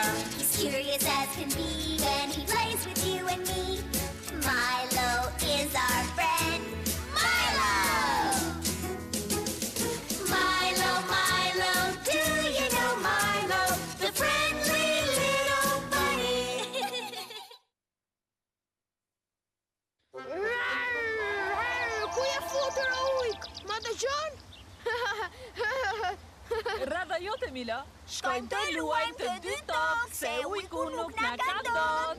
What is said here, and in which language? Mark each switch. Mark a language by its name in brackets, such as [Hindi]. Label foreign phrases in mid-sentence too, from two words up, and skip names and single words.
[English] He's curious as can be and he plays with you and me. Milo is our friend. Milo! Milo, Milo, do you know Milo? The friendly little bunny. [Albanian] Ku je futur o ujk? Ma dëgjon? Rradha jote, Milo. Shkojmë të luajmë të dy tokë, se ujku nuk na ka dot.